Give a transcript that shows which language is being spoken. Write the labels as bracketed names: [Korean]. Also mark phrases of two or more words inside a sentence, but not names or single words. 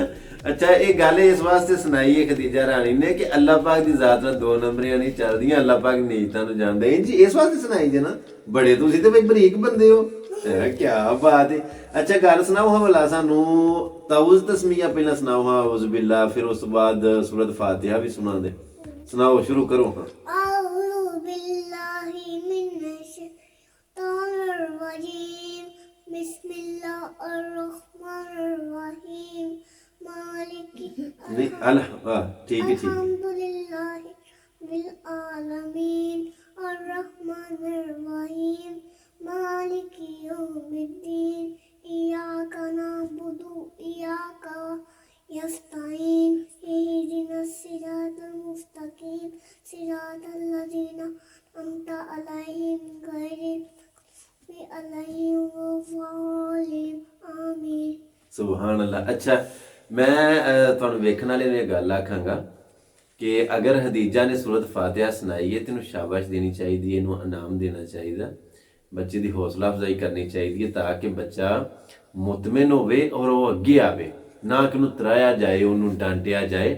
[Punjabi] ਅੱਛਾ, ਇਹ ਗੱਲ ਇਸ ਵਾਸਤੇ ਸੁਣਾਈ ਹੈ ਖਦੀਜਾ ਰਾਣੀ ਨੇ ਕਿ ਅੱਲਾ ਪਾਕ ਦੀ ਜ਼ਾਤ ਨਾਲ ਦੋ ਨੰਬਰੀਆਂ ਨਹੀਂ ਚੱਲਦੀਆਂ, ਅੱਲਾ ਪਾਕ ਨੀਅਤਾਂ ਨੂੰ ਜਾਣਦਾ ਹੈ ਜੀ। ਇਸ ਵਾਸਤੇ ਸੁਣਾਈ ਜੇ ਨਾ, ਬੜੇ ਤੁਸੀਂ ਤੇ ਬਈ ਬਰੀਕ ਬੰਦੇ ਹੋ। ਕੀ ਬਾਤ ਹੈ। ਅੱਛਾ, ਗੱਲ ਸੁਣਾਓ ਹਵਾਲਾ ਸਾਨੂੰ ਤਾਊਜ਼ ਤਸਮੀਆ ਪਹਿਲਾਂ ਸੁਣਾਓ। [Arabic] ਹਾਂ أعوذ بالله, ਫਿਰ ਉਸ ਤੋਂ ਬਾਅਦ ਸੂਰਤ ਫਾਤਿਹਾ ਵੀ ਸੁਣਾ ਦੇ। [Punjabi] ਸੁਣਾਓ, ਸ਼ੁਰੂ ਕਰੋ। ਹਾਂ। [Arabic] أعوذ بالله من الشيطان الرجيم بسم الله الرحمن الرحيم مالك [Punjabi] ਨਹੀਂ ਠੀਕ ਹੈ, ਠੀਕ ਹੈ। [Arabic] الحمد لله بالعالمين الرحمن الرحيم مالك يوم الدين إياك نعبد وإياك يستعين اهدنا الصراط المستقيم صراط الذين أنعمت عليهم غير المغضوب عليهم ولا الضالين آمين। سبحان الله. [Punjabi] ਅੱਛਾ, ਮੈਂ ਤੁਹਾਨੂੰ ਵੇਖਣ ਵਾਲੇ ਨੂੰ ਇਹ ਗੱਲ ਆਖਾਂਗਾ ਕਿ ਅਗਰ ਹਦੀਜਾ ਨੇ ਸੂਰਤ ਫਾਤਿਹਾ ਸੁਣਾਈ ਹੈ ਤੈਨੂੰ ਸ਼ਾਬਾਸ਼ ਦੇਣੀ ਚਾਹੀਦੀ ਹੈ, ਇਹਨੂੰ ਇਨਾਮ ਦੇਣਾ ਚਾਹੀਦਾ, ਬੱਚੇ ਦੀ ਹੌਸਲਾ ਅਫਜ਼ਾਈ ਕਰਨੀ ਚਾਹੀਦੀ ਹੈ ਤਾਂ ਕਿ ਬੱਚਾ ਮੁਤਮਿਨ ਹੋਵੇ ਔਰ ਉਹ ਅੱਗੇ ਆਵੇ, ਨਾ ਕਿ ਉਹਨੂੰ ਤਰਾਇਆ ਜਾਏ, ਉਹਨੂੰ ਡਾਂਟਿਆ ਜਾਏ।